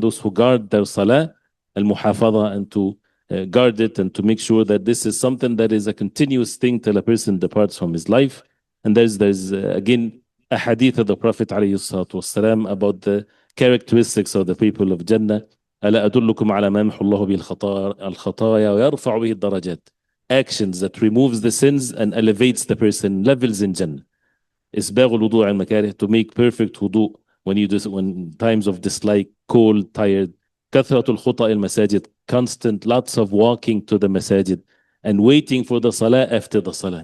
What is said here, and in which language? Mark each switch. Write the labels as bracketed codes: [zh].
[en] Those who guard their salah, al-muhafadha, and to guard it and to make sure that this is something that is a continuous thing till a person departs from his life. And there's again a hadith of the Prophet ﷺ about the characteristics of the people of Jannah. [ar] ألا أدلكم على ما يمحو الله به الخطايا ويرفع به الدرجات. [en] Actions that removes the sins and elevates the person, levels in Jannah. [ar] إسباغ الوضوء عن المكاره, [en] to make perfect wudu when times of dislike, cold, tired. [ar] كثرة الخطأ المساجد, [en] constant, lots of walking to the masajid and waiting for the salah after the salah.